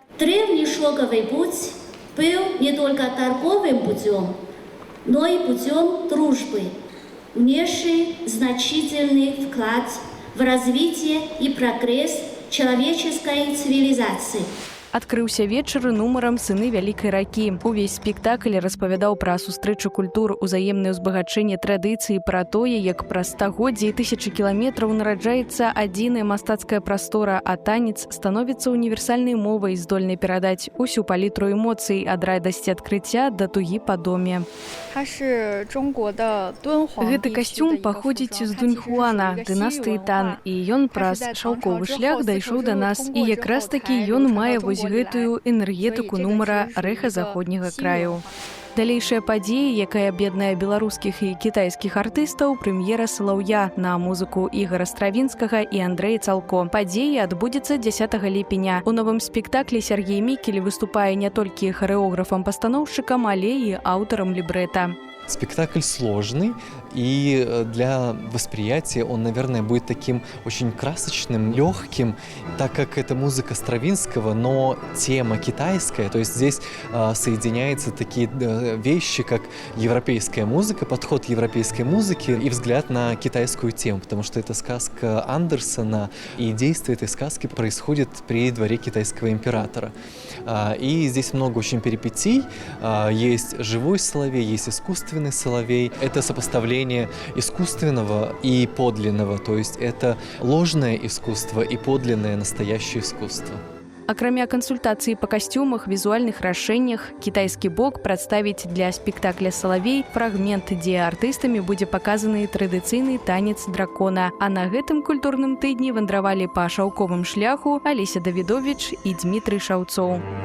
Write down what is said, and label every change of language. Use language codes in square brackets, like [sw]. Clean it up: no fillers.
[ru] Древний шелковый путь был не только торговым путем, но и путем дружбы, внесший значительный вклад в развитие и прогресс человеческой цивилизации. [be] Адкрыўся вечар нумарам «Сыны вялікай ракі». Увесь спектакль распавядаў пра сустрэчу культур, узаемнае ўзбагачэнне традыцыі, пра тое, як праз стагоддзі і тысячы кіламетраў нараджаецца адзіная мастацкая прастора, а танец становіцца універсальнай мовай, здольнай перадаць усю палітру эмоцый ад радасці адкрыцця да тугі па доме. Гэты касцюм паходзіць з Дуньхуана, дынастыі Тан, і ён праз шаўковы шлях дайшоў да нас. І якраз такі ён мае вось гэтую энергетыку нумара рэха заходняга краю. Далейшая падзея, якая аб'яднае беларускіх і кітайскіх артыстаў, прэм'ера «Салаўя» на музыку Ігара Стравінскага і Андрэя Цалко. Падзея адбудзецца 10 ліпеня. У новым спектаклі Сергей Мікель выступае не толькі харэографам-пастаноўшчыкам, але і аўтарам лібрэта. [ru] Спектакль сложный, и для восприятия он, наверное, будет таким очень красочным, легким, так как это музыка Стравинского, но тема китайская, то есть здесь соединяются такие вещи, как европейская музыка, подход европейской музыки и взгляд на китайскую тему, потому что это сказка Андерсона, и действие этой сказки происходит при дворе китайского императора. И здесь много очень перипетий, есть живой соловей, есть искусственный соловей. Это сопоставление искусственного и подлинного, то есть это ложное искусство и подлинное настоящее искусство. [be] Акрамя кансультацыі па касцюмах, візуальных рашэннях, кітайскі бок прадставіць для спектакля «Салавей» фрагмент, дзе артыстамі будзе паказаны традыцыйны танец дракона. А на гэтым культурным тыдні вандравалі па шаўковым шляху Алеся Давідовіч і Дмітрый Шаўцоў.